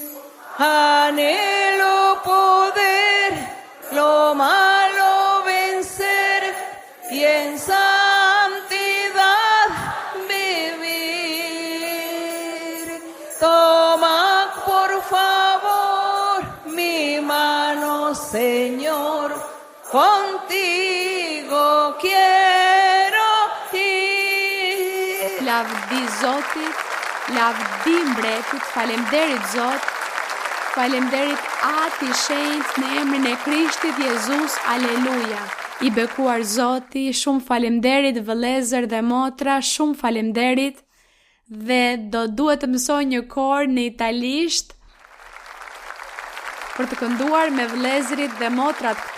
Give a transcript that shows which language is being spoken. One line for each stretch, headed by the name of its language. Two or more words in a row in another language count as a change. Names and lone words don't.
Spanish: Anhelo poder lo malo vencer y en santidad vivir. Toma por favor mi mano, Señor, contigo quiero ir.
Albanian: Lavdi Zotit, lavdi mbretit, falemderit Zot, falemderit Ati i shenjtë, në emrin e Krishtit Jezus, aleluja. I bekuar Zoti, shumë falemderit vëllezër dhe motra, shumë falemderit, dhe do duhet të mësoj një kor në italisht për të kënduar me vëllezërit dhe motrat këtu.